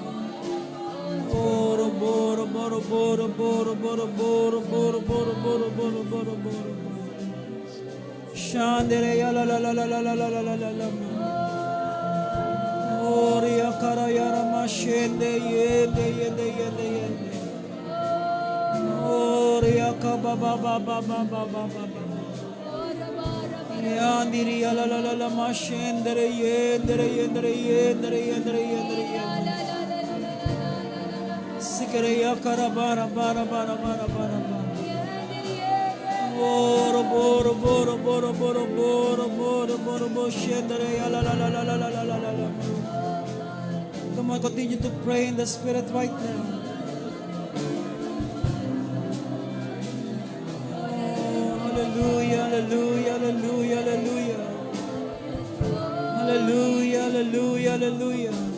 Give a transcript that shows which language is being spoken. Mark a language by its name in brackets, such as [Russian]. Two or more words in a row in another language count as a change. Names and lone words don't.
[English] Boro boro boro boro boro boro boro boro boro boro boro boro boro. Shandere yalalala. Ori akara yara mashende yende yende yende yende. Ori akaba ba ba ba ba ba ba ba ba. Yandiri yalalala mashendere yendere yendere yendere yendere yendere yendere. Sikere yakara bara bara bara bara bara bara. Boro boro boro boro boro boro boro boro boro shendere yalalala. Come on, continue to pray in the Spirit right now. Oh, hallelujah, hallelujah, hallelujah, hallelujah. Hallelujah, hallelujah, hallelujah.